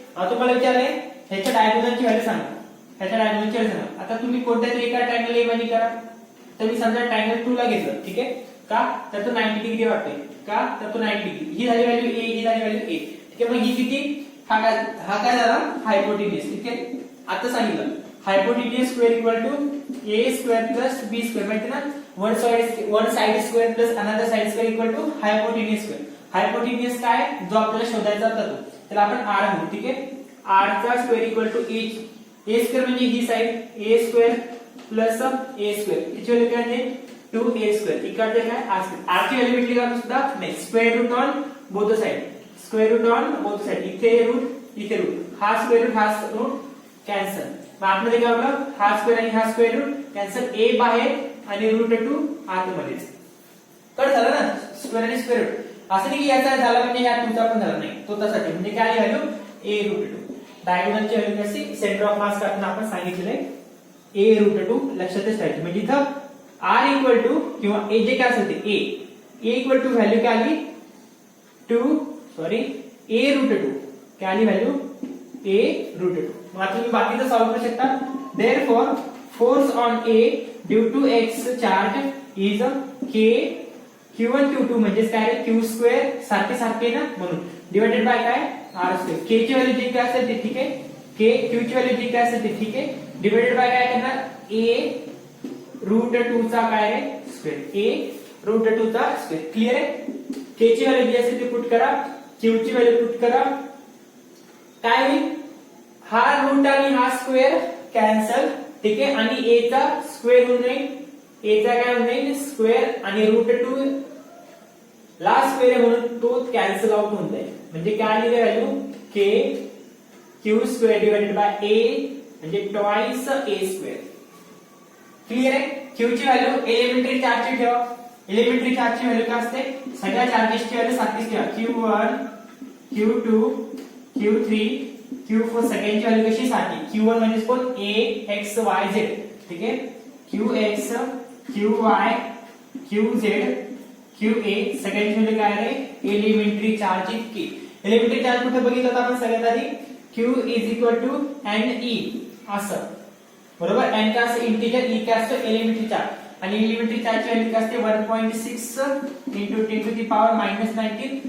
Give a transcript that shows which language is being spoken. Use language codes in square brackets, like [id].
[mr] आता तुम्हाला विचारलंय ह्याच्या डायगोनलची व्हॅल्यू सांगा, ह्याच्या डायगोनलची व्हॅल्यू सांगा. आता तुम्ही कोणत्या तरी एका ट्रायंगल ए मध्ये करा. तर मी समजा ट्रायंगल 2 ला घेतलं, ठीक आहे. का, तर तो 90 डिग्री वाटतोय, का, तर तो 90 डिग्री. ही झाली व्हॅल्यू a, ही झाली व्हॅल्यू a, ठीक आहे. मग ही किती, हा काय झाला हायपोटेन्यूज, ठीक आहे. आता सांगितलं हायपोटेन्यूज square equal to a square plus b square. माहिती ना, one side square plus another side square equal to हायपोटेन्यूज square. हायपोटेन्यूज काय, जो आपल्याला शोधायचा होता तो, त्याला आपण r म्हणू, ठीक आहे. r चा square equal to a square म्हणजे ही side a square plus a square, याची व्हॅल्यू काय आहे 2a स्क्वेअर. इकडे काय r स्क्वेअर. r ची व्हॅल्यू भेटली का सुद्धा नाही. Square route on both side, square route on both side. इथे रूट इथे रूट, हा स्क्वेअर रूट हा रूट कॅन्सल. मग आतमध्ये काय होतं, हा स्क्वेअर आणि हा स्क्वेअर रूट कॅन्सल, a बाहेर आणि √2 आतमध्येच. कट झालं ना स्क्वेअर आणि स्क्वेअर रूट. असं नाही की याचा झाला म्हणजे या 2 चा पण झाला नाही, तो तसाच आहे. म्हणजे काय व्हॅल्यू a√2. डायगोनलची व्हॅल्यू कशी, सेंटर ऑफ मास काढताना आपण सांगितलेले a√2 लक्षातच ठेवायची. म्हणजे इथं r इक्वल टू किंवा a जे काय असेल ते a इक्वल टू व्हॅल्यू काय आली a√2 काय आली व्हॅल्यू a√2. मग आता तुम्ही बाकीचं सॉल्व्ह करू शकता. [en] Therefore force on A due to X charge is K [mr] Q1 Q2 म्हणजेच काय रे Q स्क्वेअर सारखे सारखे ना म्हणून डिवाइडेड बाय काय R स्क्वेअर. K ची व्हॅल्यू जी काय असेल ते ठीक आहे. Q ची व्हॅल्यू जी काय असेल ते ठीक आहे. डिवाइडेड बाय काय करणार A√2 चा काय रे स्क्वेअर A√2 चा स्क्वेअर. क्लियर आहे. K ची व्हॅल्यू जी असेल ती पुट करा. Q ची व्हॅल्यू पुट करा. काय होईल हा रूट आणि हा स्क्वेअर कॅन्सल ठीक आहे आणि a चा स्क्वेअर होऊन जाईल. a चा काय होऊन जाईल स्क्वेअर आणि √2 ला स्क्वेअर म्हणून तो कॅन्सल आउट होऊन जाईल. म्हणजे काय आली value k q square divided by a म्हणजे ट्वाइस a स्क्वेअर. क्लियर आहे. q ची व्हॅल्यू एलिमेंटरी चार्जची ठेवा. एलिमेंटरी चार्जची व्हॅल्यू काय असते सगळ्या चार्जेसची व्हॅल्यू सारखीच ठेवा. q1 q2 q3 Q4 सगळ्यांची व्हॅल्यू कशी सारखी. Q1 म्हणजे कोण A X Y Z ठीक आहे. QX QY QZ QA सगळ्यांची व्हॅल्यू काय आहे एलिमेंटरी चार्ज इतकी. एलिमेंटरी चार्ज कुठे बघितलं होतं आपण सगळ्यात आधी Q NE असं बरोबर. N का असं इंटिजर E का असं एलिमेंटरी चार्ज आणि एलिमेंटरी चार्जची व्हॅल्यू काय असते 1.6 into 10 to the power -19.